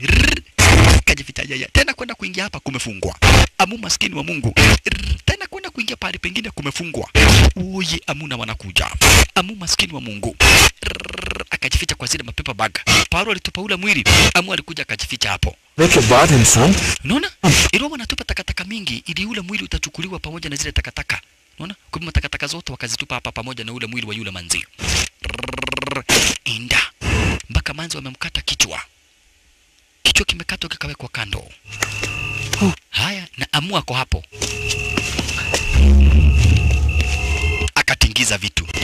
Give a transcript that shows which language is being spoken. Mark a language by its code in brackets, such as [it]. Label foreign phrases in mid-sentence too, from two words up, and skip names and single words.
[sw] Kajificha yeye. Tena kwenda kuingia hapa kumefungwa. Amu maskini wa Mungu. Tena kwenda kuingia pale pengine kumefungwa. Oye, Amu na wanakuja. Amu maskini wa Mungu. Akajificha kwa zile mapepa bag. Paro alitupa ule mwili. Amu alikuja akajificha hapo. [hi] के बाद इंसान [sw] Unaona? Ilikuwa wanatupa takataka mingi ili ule mwili utachukuliwa pamoja na zile takataka. Unaona? Kwa hivyo takataka zote wakazitupa hapa pamoja na ule mwili wa yule manzi. Inda. Mpaka manzi wamemkata kichwa. Kichwa kimekatwa kikawekwa kando. Haya, na Amu ako hapo. Akatingiza vitu.